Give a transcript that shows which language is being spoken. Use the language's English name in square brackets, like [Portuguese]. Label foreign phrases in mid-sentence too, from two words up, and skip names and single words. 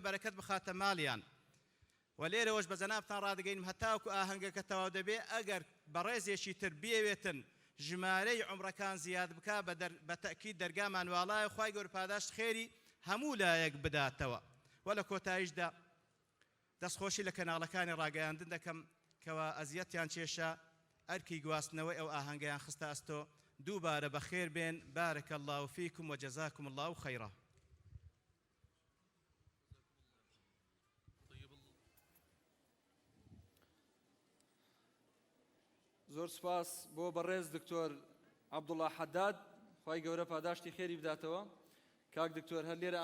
[Central Kurdish] بەرەکەت بخاتە ماڵیان و لێرەوەش بە جەنابتان ڕادەگەینم هەتاکو ئاهەنگەکە تەواو دەبێ ئەگەر بەڕێزێکی تر بێوێتن ژمارەی عومرەکان زیاد بکا بە تەئکید دەرگامان واڵایە خوای گەورە پاداشت خێری هەموو لایەک بداتەوە و لە کۆتاییشدا دەستخۆشی لە کەناڵەکانی ڕاگەیاندن دەکەم کەوا ئەزیەتیان چێشە ئەرکی گواستنەوەی ئەو ئاهەنگەیان خستە ئەستۆ دووبارە بەخێر بێن [Arabic] بارك الله فيكم وجزاكم الله خيرا [Central Kurdish] زۆر سپاس بۆ بەڕێز دکتۆر عەبدوڵڵا حەداد خوای گەورە پاداشتی خێری بداتەوە کاک دکتۆر هەر لێرە